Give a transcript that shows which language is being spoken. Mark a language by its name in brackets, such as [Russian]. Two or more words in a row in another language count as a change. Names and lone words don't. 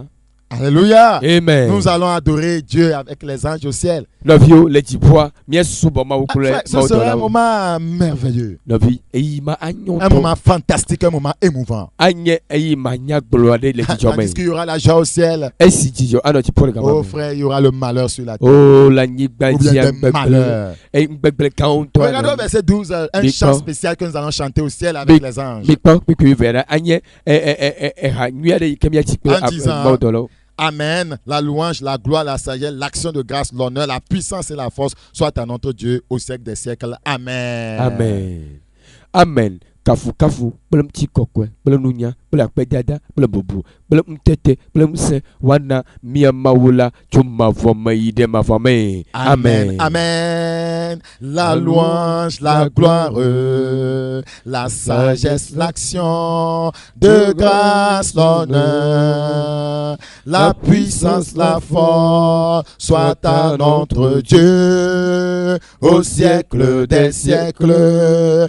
[French] Alléluia. Amen. Nous allons adorer Dieu avec les anges au ciel. [Ewe] Nɔviwo le dziƒoa míasubɔ mawu kple [French] Ce sera un [Ewe] mawudɔlawo. [French] moment merveilleux. [Ewe] Nɔvi eyi ma anyɔ [French] Un [Ewe] ŋutɔ. [French] moment fantastique, un moment émouvant. [Ewe] Anye eyi ma nyagblɔ aɖe le dzidzɔ [French] Tandis [Ewe] me. [French] qu'il y aura la joie au ciel. [Ewe] Esi dzidzɔ anɔ dziƒo le gama Oh me. [French] frère, il y aura le malheur sur la terre. [Ewe] O le anyigba [French] Ou bien [Ewe] dzi [French] des [Ewe] gbegble. [French] malheurs. [Ewe] Gbegble gãwo ŋutɔ. [French] Regardons verset 12, un Mais chant quand- spécial que nous allons chanter au ciel avec les anges. [Ewe] Mikpɔ kpikpi vɛ ɖe anye ha nyui aɖe yi ke míatsi kple [French] En disant- [Ewe] mawudɔlawo. [French] Amen. La louange, la gloire, la sagesse, l'action de grâce, l'honneur, la puissance et la force soit à notre Dieu au siècle des siècles. Amen. Amen. Amen. [Ewe] Kafu kafu kple ŋutikɔkɔe kple nunya kple akpedada kple bubu kple ŋutete kple ŋusẽ woana míamawo la tso mavɔ me yi ɖe mavɔ me. [French] Amen. Amen. La louange, la gloire, la sagesse, l'action, de grâce, l'honneur, la puissance, la force, soit à notre Dieu au siècle des siècles.